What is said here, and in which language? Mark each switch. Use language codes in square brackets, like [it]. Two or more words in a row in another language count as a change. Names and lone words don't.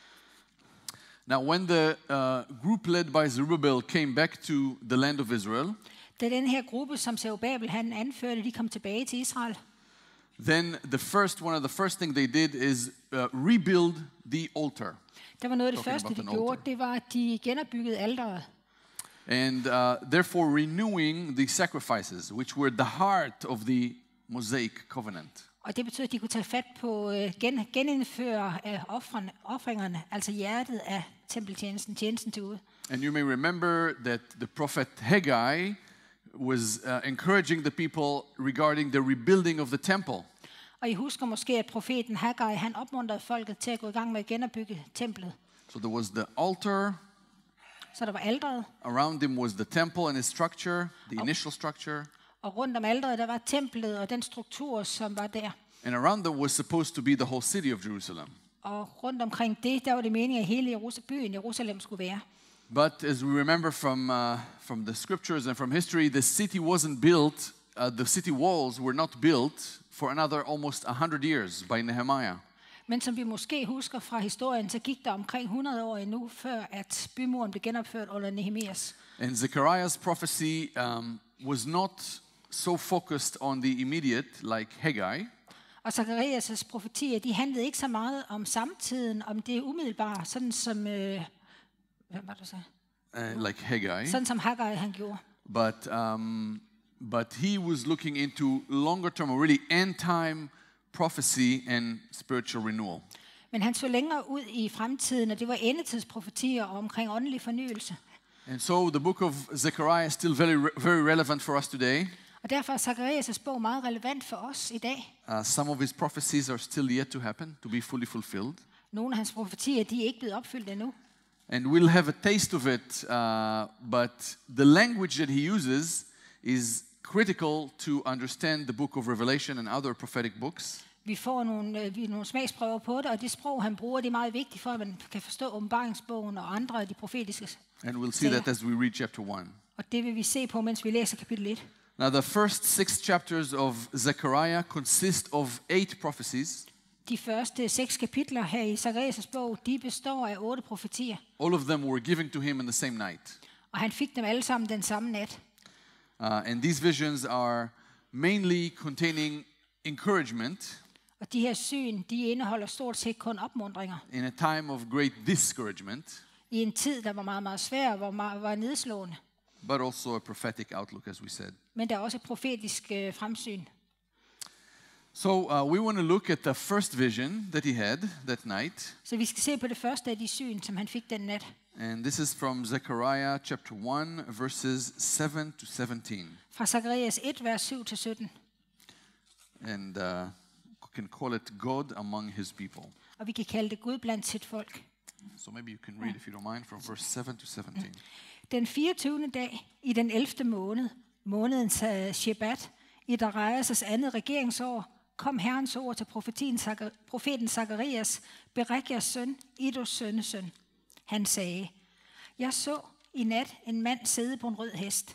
[en] Now, when the group led by Zerubbabel came back to the land of Israel, [da] da den her gruppe, som Zerubbabel han anførte, de kom tilbage til Israel, [en] then one of the first thing they did is rebuild the altar. [da] Det var noget af det første, de gjorde, det var, at de genopbyggede alteret. [en] And therefore renewing the sacrifices, which were the heart of the Mosaic covenant. [da] Og det betyder, at de kunne tage fat på genindføre ofringerne, altså hjertet af tempeltjenesten, tjenesten til Gud. [en] And you may remember that the prophet Haggai was encouraging the people regarding the rebuilding of the temple. [da] Og I husker måske, at profeten Haggai, han opmuntrede folket til at gå i gang med at genopbygge templet. [en] So there was the altar. [da] Så der var alteret. [en] Around them was the temple and its structure, the initial structure. [da] Og rundt om alteret, der var templet og den struktur, som var der. [en] And around them was supposed to be the whole city of Jerusalem. [da] Og rundt omkring det, der var det meningen, at hele byen Jerusalem skulle være. [en] But as we remember from the scriptures and from history, the city wasn't built, the city walls were not built for another almost 100 years by Nehemiah. [da] Men som vi måske husker fra historien, så gik der omkring 100 år endnu, før at bymuren blev genopført under Nehemias. [en] And Zechariah's prophecy was not so focused on the immediate like Haggai. [da] Og Zacharias' profetier, de handlede ikke så meget om samtiden, om det umiddelbare, sådan som hvem var det så? [en] Like Haggai. [da] Sådan som Haggai han gjorde. [en] But he was looking into longer term, or really end time prophecy and spiritual renewal. [da] Men han så længere ud i fremtiden, og det var endetidsprofetier omkring åndelig fornyelse. [en] And so the book of Zechariah is still very relevant for us today. [da] Og derfor er Zacharias' bog meget relevant for os i dag. [en] Some of his prophecies are still yet to happen, to be fully fulfilled. [da] Nogle af hans profetier, de er ikke blevet opfyldt endnu. [en] And we'll have a taste of it, but the language that he uses is critical to understand the book of Revelation and other prophetic books. [da] Vi får nogle smagsprøver på det, og det sprog, han bruger, det er meget vigtigt for, at man kan forstå åbenbaringsbogen og andre af de profetiske. [en] And we'll see that as we read chapter 1. [da] Og det vil vi se på, mens vi læser kapitel 1. [en] Now, the first 6 chapters of Zechariah consist of 8 prophecies. [da] De første 6 kapitler her i Zakarias' bog, de består af 8 profetier. [en] All of them were given to him in the same night. [da] Og han fik dem alle sammen den samme nat. [en] And these visions are mainly containing encouragement [da] Og de her syn, de indeholder stort set kun opmuntringer. [en] in a time of great discouragement, [da] I en tid, der var meget, meget svær, var nedslående. [en] but also a prophetic outlook, as we said. [da] Men der er også et profetisk fremsyn. [en] So we want to look at the first vision that he had that night. [da] Så vi skal se på det første af de syn, som han fik den nat. [en] And this is from Zechariah chapter 1, verses 7 to 17. [da] Fra Zakarias 1, vers 7-17. [en] And we can call it God among his people. [da] Og vi kan kalde det Gud blandt sit folk. [en] So maybe you can read, if you don't mind, from verse 7 to 17. [da] Den 24. dag i den 11. måned, månedens Shebat, i Darius' andet regeringsår, kom Herrens ord til profeten Zakarias, Berekias søn, Iddos sønnesøn. Han sagde, jeg så i nat en mand sidde på en rød hest.